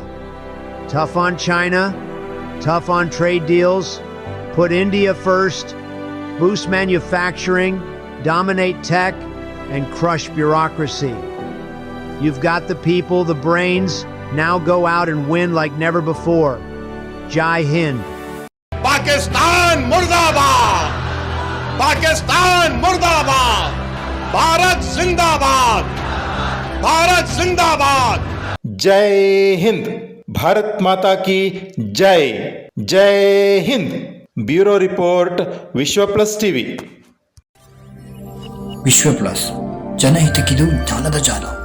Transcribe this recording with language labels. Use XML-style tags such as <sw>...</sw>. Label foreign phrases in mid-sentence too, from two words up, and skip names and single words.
<en>Tough on China, tough on trade deals, put India first, boost manufacturing, dominate tech, and crush bureaucracy. You've got the people, the brains, now go out and win like never before. Jai Hind.</en> <hi>पाकिस्तान मुर्दाबाद, पाकिस्तान मुर्दाबाद, भारत जिंदाबाद, भारत जिंदाबाद। जय हिंद, भारत माता की जय। जय हिंद।</hi> <en>bureau report,</en> <hi>विश्व प्लस टीवी।</hi> <kn>ವಿಶ್ವ ಪ್ಲಸ್, ಜನಹಿತಕ್ಕಿದು ಜ್ಞಾನದ ಜಾಲ.</kn>